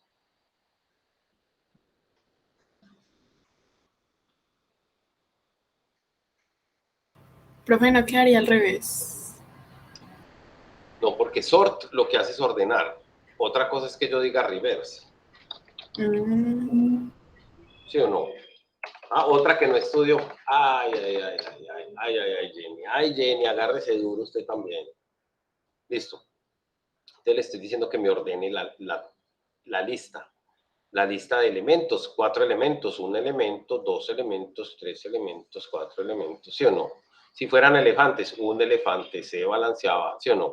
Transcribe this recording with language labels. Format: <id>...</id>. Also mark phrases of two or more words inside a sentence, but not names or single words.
<es>Profe, no quedaría al revés. No, porque sort lo que hace es ordenar. Otra cosa es que yo diga reverse. ¿Sí o no? Ah, otra que no estudió. Ay, ay, ay, ay, ay, ay, ay, ay, Jenny. Ay, Jenny, agárrese duro usted también. Listo. Entonces le estoy diciendo que me ordene la lista. La lista de elementos, 4 elementos, 1 elemento, 2 elementos, 3 elementos, 4 elementos, ¿sí o no? Si fueran elefantes, un elefante se balanceaba, ¿sí o no?</es>